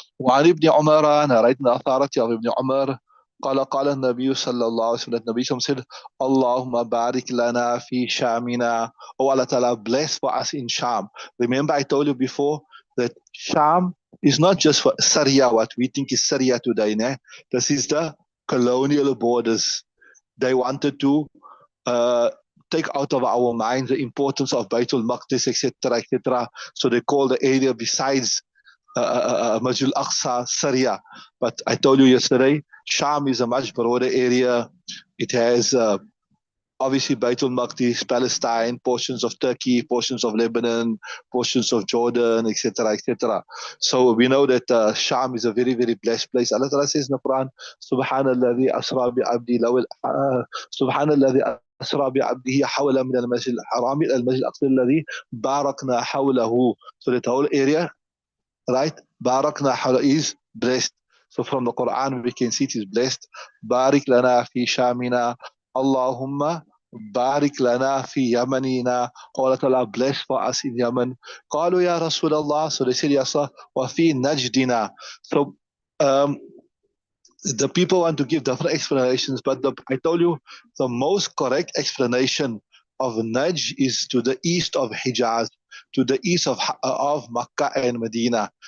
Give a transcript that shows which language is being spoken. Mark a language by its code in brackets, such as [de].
[ar] وعن ابن عمر, [en] narrating the authority of Ibn Umar, [ar] قال النبي صلى الله عليه وسلم, [en] the Nabi said, [ar] اللهم بارك لنا في شامنا. [en] Oh Allah Ta'ala, bless for us in Sham. Remember I told you before that Sham is not just for Syria, what we think is Syria today. Ne? This is the colonial borders. They wanted to take out of our minds the importance of Baitul Maqdis, etc., etc. So they call the area besides Masjid al-Aqsa Syria. But I told you yesterday, Sham is a much broader area. It has obviously Baitul Maqdis, Palestine, portions of Turkey, portions of Lebanon, portions of Jordan, etc., etc. So we know that Sham is a very, very blessed place. Allah Ta'ala says in the Quran, [ar] Subhanalladhi asra bi'abdi lawil, Subhanalladhi أسرى بعبده حول من المسجد الحرام إلى المسجد الأقصى الذي باركنا حوله. [en] So that whole area, right? [ar] باركنا حوله [en] is blessed. So from the Quran we can see it is blessed. [ar] بارك لنا في شامنا اللهم بارك لنا في يمننا. [en] Allah Ta'ala bless for us in Yemen. [ar] قالوا يا رسول الله. [en] So they said, yes, [ar] وفي نجدنا. [en] So the people want to give different explanations, but I told you the most correct explanation of Najd is to the east of Hijaz, to the east of Makkah and Medina.